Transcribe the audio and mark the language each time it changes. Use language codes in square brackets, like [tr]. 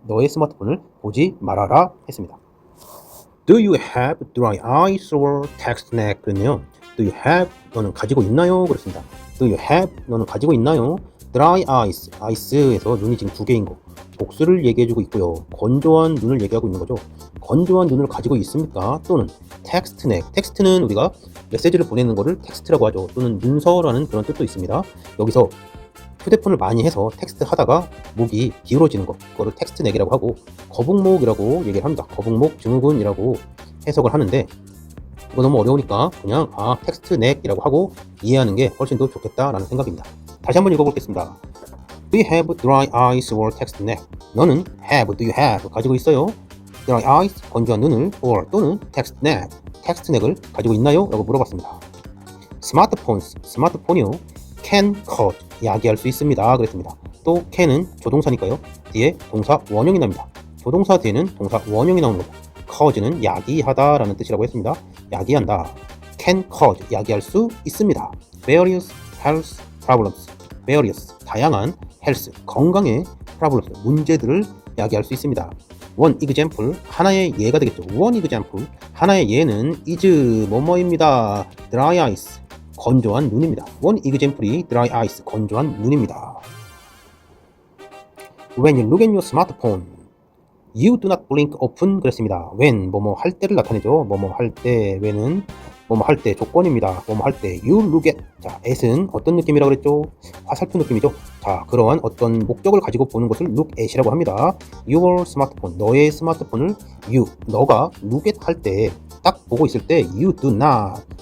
[ko] 너의 스마트폰을 보지 말아라 했습니다. [en] Do you have dry eyes or text neck? [ko] 그랬네요. Do you have, 너는 가지고 있나요? 그렇습니다. Do you have, 너는 가지고 있나요? Dry eyes, ice에서 눈이 지금 두 개인 거, 복수를 얘기해주고 있고요. 건조한 눈을 얘기하고 있는 거죠. 건조한 눈을 가지고 있습니까? 또는 text neck, 텍스트는 우리가 메시지를 보내는 거를 텍스트라고 하죠. 또는 문서라는 그런 뜻도 있습니다. 여기서 휴대폰을 많이 해서 텍스트 하다가 목이 기울어지는 거, 그거를 텍스트 넥이라고 하고 거북목이라고 얘기를 합니다. 거북목 증후군이라고 해석을 하는데 이거 너무 어려우니까 그냥 텍스트 넥이라고 하고 이해하는 게 훨씬 더 좋겠다라는 생각입니다. 다시 한번 읽어보겠습니다. [en] Do you have dry eyes or text neck? [ko] 너는 have, do you have 가지고 있어요? dry eyes, 건조한 눈을, or 또는 text neck, 텍스트 넥을 가지고 있나요? 라고 물어봤습니다. smartphones, 스마트폰이요. can cause, 야기할 수 있습니다. 그랬습니다. 또 can은 조동사니까요. 뒤에 동사 원형이 납니다. 조동사 뒤에는 동사 원형이 나오는 거죠. cause는 야기하다 라는 뜻이라고 했습니다. 야기한다. can cause, 야기할 수 있습니다. various health problems, various, 다양한 health, 건강의 problems, 문제들을 야기할 수 있습니다. one example, 하나의 예가 되겠죠. one example, 하나의 예는 is 뭐뭐입니다. dry eyes, 건조한 눈입니다. [en] one example이 dry eyes, [ko] 건조한 눈입니다. [en] When you look at your smartphone, you do not blink often. [ko] 그랬습니다. when, 뭐뭐 할 때를 나타내죠. 뭐뭐 할 때, when은 뭐뭐 할 때 조건입니다. 뭐뭐 할 때, you look at. 자, at은 어떤 느낌이라고 그랬죠? 화살표 느낌이죠. 자, 그러한 어떤 목적을 가지고 보는 것을 look at이라고 합니다. Your smartphone, 너의 스마트폰을 you, 너가 look at 할 때, 딱 보고 있을 때 you do not.